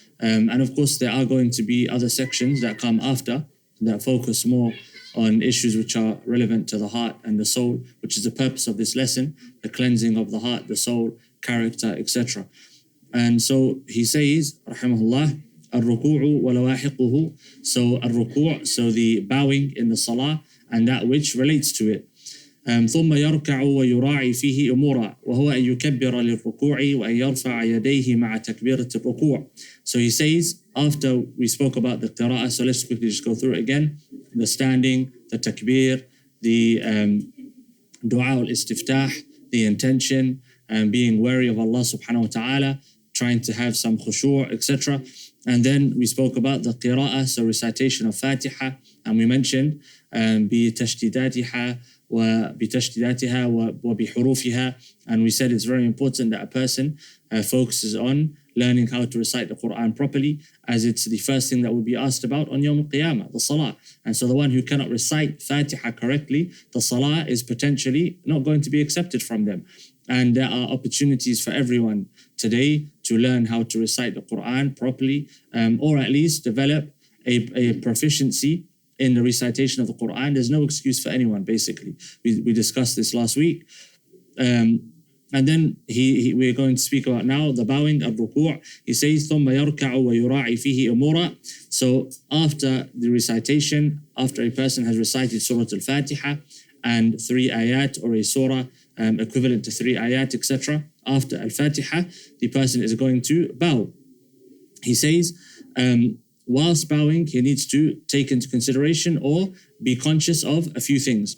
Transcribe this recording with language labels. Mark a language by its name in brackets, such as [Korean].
[English] And of course, there are going to be other sections that come after that focus more on issues which are relevant to the heart and the soul, which is the purpose of this lesson, the cleansing of the heart, the soul, character, etc. And so he says, rahimahullah, [Arabic] al-ruku'u wa lawahiquhu. [English] So al-ruku', so the bowing in the salah and that which relates to it. [Arabic] ثم يركع ويراعي فيه أمورا وهو أن يكبر للركوع وأن يرفع يديه مع تكبيرة الركوع. [English] So he says, after we spoke about the qira'ah, so let's quickly just go through it again. The standing, the takbir, the dua al-istiftah, the intention, and being wary of Allah subhanahu wa ta'ala, trying to have some khushu', etc. And then we spoke about the qira'ah, so recitation of Fatiha, and we mentioned [Arabic] بتشديداتها وبتشديداتها وبحروفها, [English] and we said it's very important that a person focuses on learning how to recite the Quran properly, as it's the first thing that will be asked about on Yawm al-Qiyamah, the Salah. And so the one who cannot recite Fatiha correctly, the Salah is potentially not going to be accepted from them. And there are opportunities for everyone today to learn how to recite the Quran properly, or at least develop a proficiency in the recitation of the Quran. There's no excuse for anyone, basically. We discussed this last week. And then we're going to speak about now the bowing, al-ruku'. He says, [Arabic] ثُمَّ يَرْكَعُ وَيُرَاعِي فِيهِ أُمُورًا. [English] So after the recitation, after a person has recited Surah Al-Fatiha and 3 ayat or a surah equivalent to 3 ayat, etc., after Al-Fatiha, the person is going to bow. He says, whilst bowing, he needs to take into consideration or be conscious of a few things.